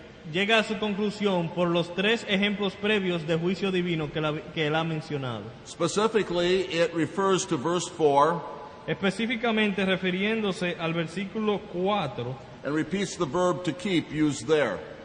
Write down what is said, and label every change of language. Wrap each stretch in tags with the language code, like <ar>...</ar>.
<es>llega a su conclusión por los tres ejemplos previos de juicio divino que él ha mencionado.</es> <en>Specifically, it refers to verse 4</en> <es>Específicamente refiriéndose al versículo 4,</es> <en>and repeats the verb to keep used there.</en>